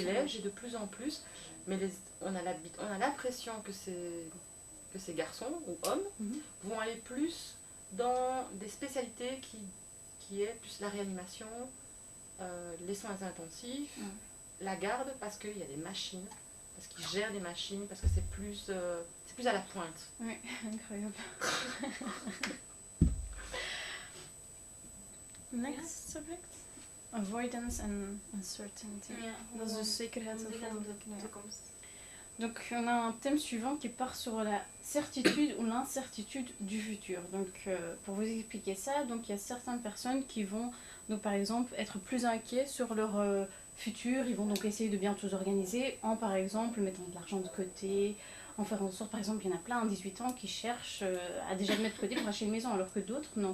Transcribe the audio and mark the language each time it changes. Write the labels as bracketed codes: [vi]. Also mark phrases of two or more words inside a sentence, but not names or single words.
[fr] élève, j'ai de plus en plus, mais on a l'impression que ces garçons ou hommes vont aller plus dans des spécialités qui est plus la réanimation, les soins intensifs, la garde parce qu'il y a des machines, parce qu'ils gèrent des machines, parce que c'est plus à la pointe. Oui, incroyable. [en] Next subject. Avoidance and uncertainty. [nl] Dat is dus zekerheid van de toekomst. [fr] Donc on a un thème suivant qui part sur la certitude ou l'incertitude du futur. Donc pour vous expliquer ça, donc il y a certaines personnes qui vont donc par exemple être plus inquiets sur leur futur. Ils vont donc essayer de bien tout organiser en par exemple mettant de l'argent de côté, en faire en sorte, par exemple, il y en a plein à 18 ans qui cherchent à déjà le mettre de côté pour acheter une maison, alors que d'autres non.